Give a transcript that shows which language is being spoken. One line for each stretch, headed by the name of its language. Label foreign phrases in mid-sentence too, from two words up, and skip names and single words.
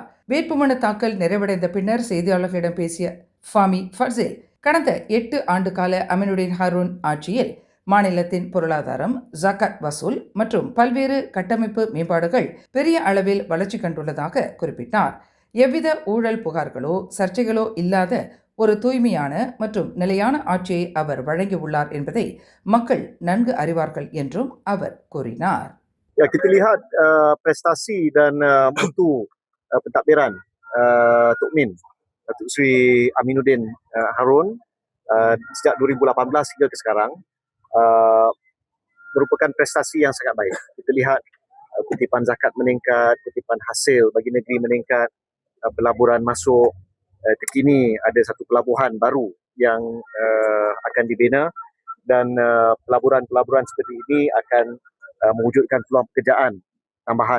Tamil: வேட்புமனு தாக்கல் நிறைவடைந்த பின்னர் செய்தியாளர்களிடம் பேசிய ஃபாமி ஃபட்சில், கடந்த 8 ஆண்டு கால அமினுடின் ஹாரூன் ஆட்சியில் மாநிலத்தின் பொருளாதாரம், ஜகாத் வசூல் மற்றும் பல்வேறு கட்டமைப்பு மேம்பாடுகள் பெரிய அளவில் வளர்ச்சி கண்டுள்ளதாக குறிப்பிட்டார். எவ்வித ஊழல் புகார்களோ சர்ச்சைகளோ இல்லாத ஒரு தூய்மையான மற்றும் நிலையான ஆட்சியை அவர் வழங்கியுள்ளார் என்பதை மக்கள் நன்கு அறிவார்கள் என்றும் அவர் கூறினார்.
Malay: Ya, kita lihat prestasi dan mutu pentadbiran Tok Min, Datuk Seri Aminuddin Harun sejak 2018 hingga ke sekarang merupakan prestasi yang sangat baik. Kita lihat kutipan zakat meningkat, kutipan hasil bagi negeri meningkat, pelaburan masuk, terkini ada satu pelabuhan baru yang akan dibina dan pelaburan-pelaburan seperti ini akan mewujudkan peluang pekerjaan tambahan.